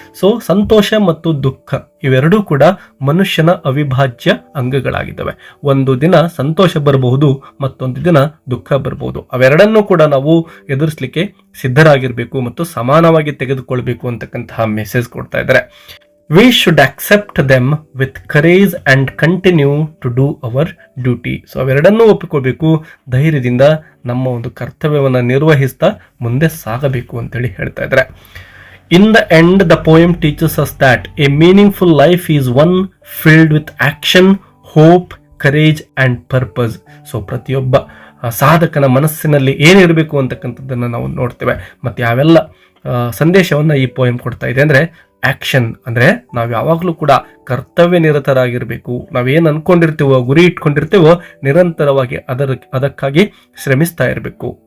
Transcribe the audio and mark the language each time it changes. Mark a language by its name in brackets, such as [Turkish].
[Kannada] So ಸಂತೋಷ ಮತ್ತು ದುಃಖ ಇವೆರಡೂ ಕೂಡ ಮನುಷ್ಯನ ಅವಿಭಾಜ್ಯ ಅಂಗಗಳಾಗಿದ್ದಾವೆ. ಒಂದು ದಿನ ಸಂತೋಷ ಬರಬಹುದು, ಮತ್ತೊಂದು ದಿನ ದುಃಖ ಬರಬಹುದು. ಅವೆರಡನ್ನೂ ಕೂಡ ನಾವು ಎದುರಿಸಲಿಕ್ಕೆ ಸಿದ್ಧರಾಗಿರ್ಬೇಕು ಮತ್ತು ಸಮಾನವಾಗಿ ತೆಗೆದುಕೊಳ್ಬೇಕು ಅಂತಕ್ಕಂತಹ ಮೆಸೇಜ್ ಕೊಡ್ತಾ ಇದ್ದಾರೆ. [English] We should accept them with courage and continue to do our duty. [Kannada] So ಅವೆರಡನ್ನೂ ಒಪ್ಪಿಕೊಳ್ಬೇಕು, ಧೈರ್ಯದಿಂದ ನಮ್ಮ ಒಂದು ಕರ್ತವ್ಯವನ್ನು ನಿರ್ವಹಿಸ್ತಾ ಮುಂದೆ ಸಾಗಬೇಕು ಅಂತೇಳಿ ಹೇಳ್ತಾ ಇದ್ದಾರೆ. [English] In the end, the poem teaches us that a meaningful life is one filled with action, hope, courage and purpose. [Kannada] So ಪ್ರತಿಯೊಬ್ಬ ಸಾಧಕನ ಮನಸ್ಸಿನಲ್ಲಿ ಏನಿರಬೇಕು ಅಂತಕ್ಕಂಥದ್ದನ್ನು ನಾವು ನೋಡ್ತೇವೆ. ಮತ್ತು ಯಾವೆಲ್ಲ ಸಂದೇಶವನ್ನು ಈ ಪೋಯಂ ಕೊಡ್ತಾ ಇದೆ ಅಂದರೆ, ಆಕ್ಷನ್ ಅಂದರೆ ನಾವು ಯಾವಾಗಲೂ ಕೂಡ ಕರ್ತವ್ಯ ನಿರತರಾಗಿರಬೇಕು. ನಾವೇನು ಅನ್ಕೊಂಡಿರ್ತೀವೋ, ಗುರಿ ಇಟ್ಕೊಂಡಿರ್ತೀವೋ, ನಿರಂತರವಾಗಿ ಅದಕ್ಕಾಗಿ ಶ್ರಮಿಸ್ತಾ ಇರಬೇಕು.